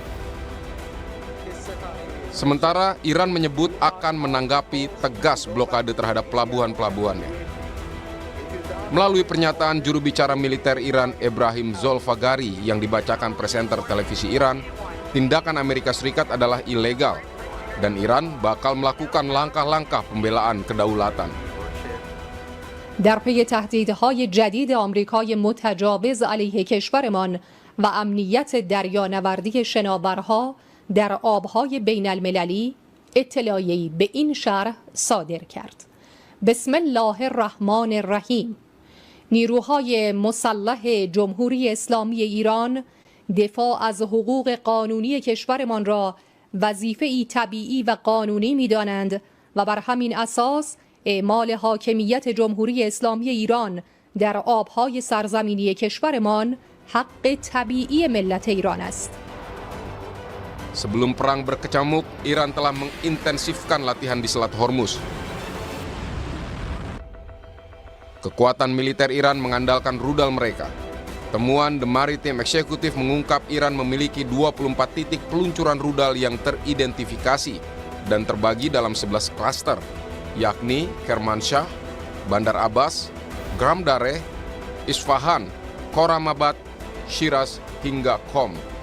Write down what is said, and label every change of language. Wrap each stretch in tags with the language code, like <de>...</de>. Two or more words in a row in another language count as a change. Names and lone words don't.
<id>Sementara Iran menyebut akan menanggapi tegas blokade terhadap pelabuhan-pelabuhannya. Melalui pernyataan juru bicara militer Iran Ebrahim Zolfagari yang dibacakan presenter televisi Iran, tindakan Amerika Serikat adalah ilegal dan Iran bakal melakukan langkah-langkah pembelaan kedaulatan.</id> <fa>در پی تهدیدهای جدید آمریکای متجاوز علیه کشورمان و امنیت دریانوردی شناورها در آبهای بین المللی اطلاعیه‌ای به این شرح صادر کرد.</fa> <ar>بسم الله الرحمن الرحیم.</ar> <fa>نیروهای مسلح جمهوری اسلامی ایران دفاع از حقوق قانونی کشورمان را وظیفه‌ای طبیعی و قانونی می‌دانند و بر همین اساس اعمال حاکمیت جمهوری اسلامی ایران در آبهای سرزمینی کشورمان حق طبیعی ملت ایران است.</fa> <id>Sebelum perang berkecamuk, Iran telah mengintensifkan latihan di Selat Hormuz. Kekuatan militer Iran mengandalkan rudal mereka. Temuan The Maritime Executive mengungkap Iran memiliki 24 titik peluncuran rudal yang teridentifikasi dan terbagi dalam 11 klaster, yakni Kermanshah, Bandar Abbas, Gram Dareh, Isfahan, Khoramabad, Shiraz, hingga Qom.</id>